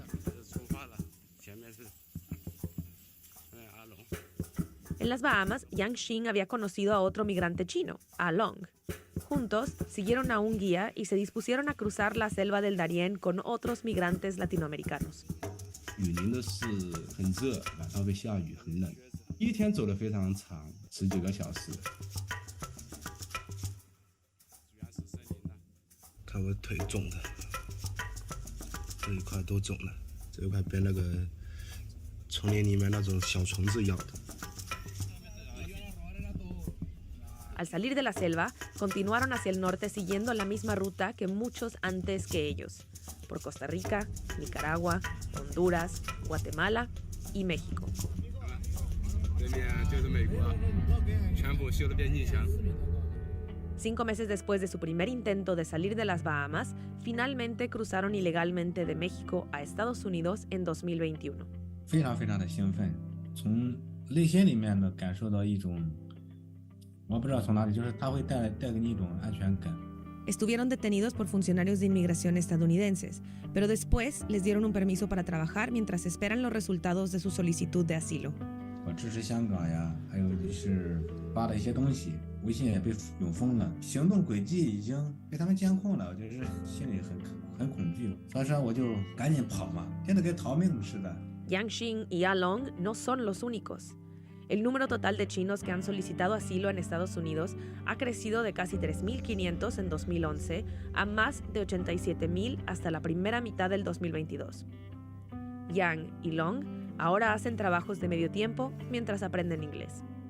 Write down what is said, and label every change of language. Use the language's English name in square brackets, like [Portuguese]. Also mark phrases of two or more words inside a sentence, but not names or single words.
[Spanish] En las Bahamas, Yang Xin había conocido a otro migrante chino, A Long. Juntos, siguieron a un guía y se dispusieron a cruzar la selva del Darién con otros migrantes latinoamericanos. [Chinese] 雨淋的是很热，晚上会下雨，很冷。一天走得非常长，10几个小时。看我腿肿的，这一块都肿了，这一块被那个丛林里面那种小虫子咬的。 [Spanish] Al salir de la selva, continuaron hacia el norte siguiendo la misma ruta que muchos antes que ellos, por Costa Rica, Nicaragua, Honduras, Guatemala y México. Cinco meses después de su primer intento de salir de las Bahamas, finalmente cruzaron ilegalmente de México a Estados Unidos en 2021. [Chinese] 非常非常的兴奋，从内心里面呢感受到一种。我不知道从哪里，就是它会带给你一种安全感。 [Spanish] Estuvieron detenidos por funcionarios de inmigración estadounidenses, pero después les dieron un permiso para trabajar mientras esperan los resultados de su solicitud de asilo. [Chinese] 我支持香港呀，还有就是发了一些东西，微信也被永封了，行动轨迹已经被他们监控了，我就是心里很恐惧，所以说我就赶紧跑嘛，现在跟逃命似的。 [Spanish] Yang Xin y A Long no son los únicos. El número total de chinos que han solicitado asilo en Estados Unidos ha crecido de casi 3.500 en 2011 a más de 87.000 hasta la primera mitad del 2022. Yang y Long ahora hacen trabajos de medio tiempo mientras aprenden inglés.